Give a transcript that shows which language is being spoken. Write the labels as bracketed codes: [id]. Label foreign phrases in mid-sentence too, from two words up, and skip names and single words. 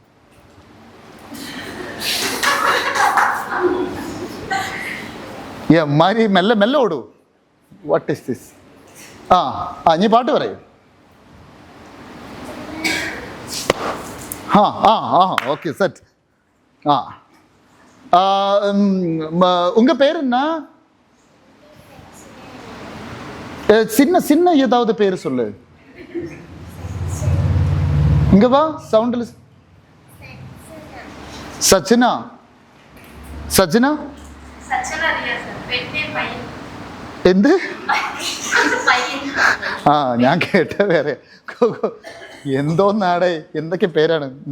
[ml] മാരി മെല്ലെ മെല്ലെ ഓടൂ. [en] What is this? [ml] ഇനി പാട്ട് പറയൂ. [en] Okay set. [ta] உங்க பேர் என்ன? சின்ன சின்ன ஏதாவது பேர் சொல்லு. இங்க வா, சவுண்ட்ல. [ml] സച്ചിന. സച്ചിന എന്ത്? ഞാൻ കേട്ട വേറെ എന്തോന്നാടേ, എന്തൊക്കെ പേരാണ്.